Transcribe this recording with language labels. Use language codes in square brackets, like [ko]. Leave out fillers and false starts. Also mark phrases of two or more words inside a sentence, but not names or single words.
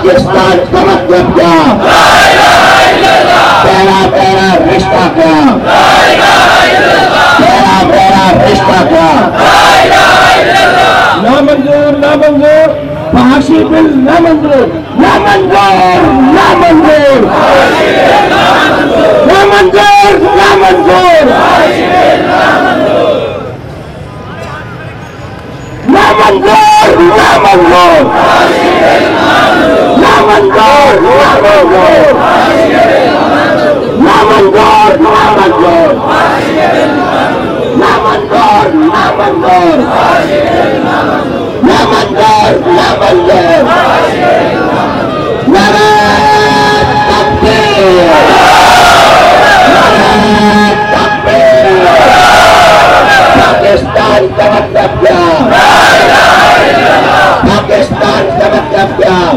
[ur] پاکستان کا مطلب کیا؟ تیرا میرا رشتہ کیا؟ تیرا میرا رشتہ کیا؟ نامنظور نامنظور، فحاشی بل نامنظور نامنظور نامنظور نامنظور نامنظور نامنظور نامنظور نامنظور نامنظور نامنظور نامنظور نامنظور نامنظور نامنظور نعرہ تکبیر نعرہ تکبیر پاکستان کا مطلب کیا؟ پاکستان کا مطلب کیا؟